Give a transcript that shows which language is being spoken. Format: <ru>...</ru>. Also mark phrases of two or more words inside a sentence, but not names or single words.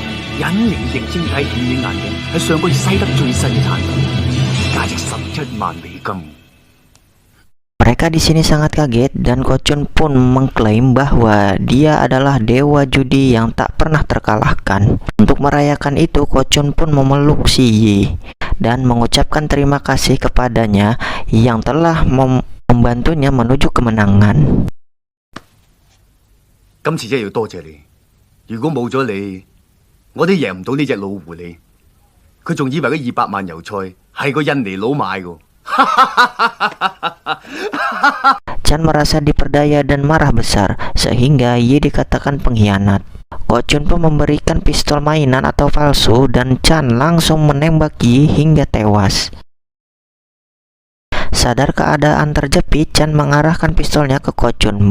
<yue>隱形液晶體顯影眼鏡係上個月西德最新嘅產品，價值11萬美金。</yue> <id>Mereka di sini sangat kaget dan Ko Chun pun mengklaim bahwa dia adalah dewa judi yang tak pernah terkalahkan. Untuk merayakan itu, Ko Chun pun memeluk si Yi dan mengucapkan terima kasih kepadanya yang telah membantunya menuju kemenangan.</id> <yue>今次真係要多謝你，如果冇咗你，我都贏唔到呢隻老狐狸。佢仲以為嗰200萬油菜係個印尼佬買㗎。</yue> <id>Chan merasa diperdaya dan marah besar sehingga Yi dikatakan pengkhianat. Ko Chun pun memberikan pistol mainan atau palsu dan Chan langsung menembak Yi hingga tewas. Sadar keadaan terjepit, Chan mengarahkan pistolnya ke Ko Chun.</id>